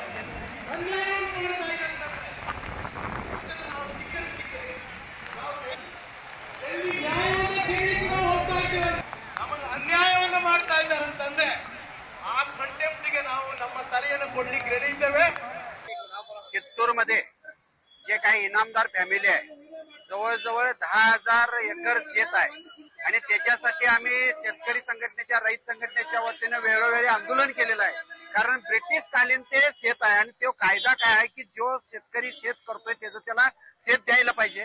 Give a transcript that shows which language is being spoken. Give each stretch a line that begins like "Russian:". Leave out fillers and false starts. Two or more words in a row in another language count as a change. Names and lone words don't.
Kannada: ಅನ್ಯಾಯವನ್ನು ಮಾಡ್ತಾ ಇದ್ದಾರೆ ಅಂತಂದ್ರೆ ಆ ಕಂಟೆಂಪ್ಟಿಗೆ ನಾವು ನಮ್ಮ ತಲೆಯನ್ನು ಕೊಡ್ಲಿಕ್ಕೆ ರೆಡಿ ಇದ್ದೇವೆ.
Marathi: कित्तूरमध्ये जे काही इनामदार फॅमिली आहे, जवळजवळ 10,000 एकर शेत आहे आणि त्याच्यासाठी आम्ही शेतकरी संघटनेच्या, रैत संघटनेच्या वतीने वेळोवेळी आंदोलन केलेलं आहे. कारण ब्रिटिश कालीन ते शेत आहे आणि तो कायदा काय आहे की जो शेतकरी शेत करतोय त्याचं त्याला शेत द्यायला पाहिजे.